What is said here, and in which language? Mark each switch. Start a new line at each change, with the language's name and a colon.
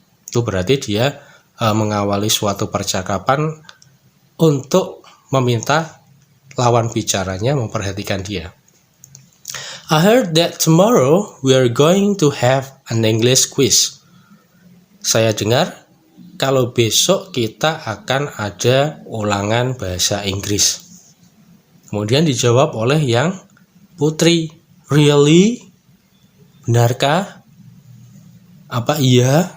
Indonesian: Itu berarti dia mengawali suatu percakapan untuk meminta lawan bicaranya memperhatikan dia.
English: I heard that tomorrow we are going to have an English quiz.
Indonesian: Saya dengar kalau besok kita akan ada ulangan bahasa Inggris. Kemudian dijawab oleh yang putri. Really? Benarkah? Apa iya?